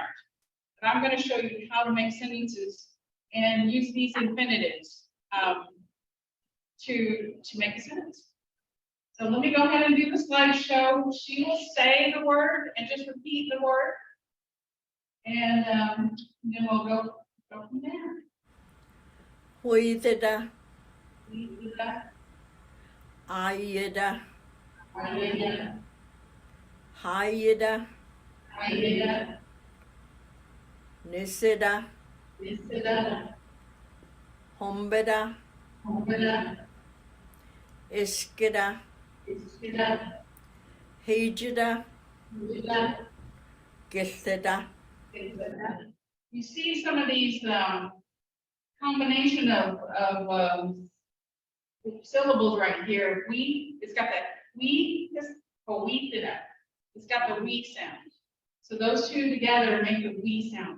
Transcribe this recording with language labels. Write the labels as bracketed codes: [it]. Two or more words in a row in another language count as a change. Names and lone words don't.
[en] But I'm going to show you how to make sentences and use these infinitives to make a sentence. So let me go ahead and do the slideshow. She will say the word and just repeat the word. And then we'll go from there. Huideda, Ayeda, ayeda, ayeda, hayeda, ayeda, niseda, niseda, hombeda, hombeda, iskeda, iskeda, hejeda, hujeda, giltheda. You see some of these combination of syllables right here. We, it's got that we, it's got the we sound. So those two together make the we sound.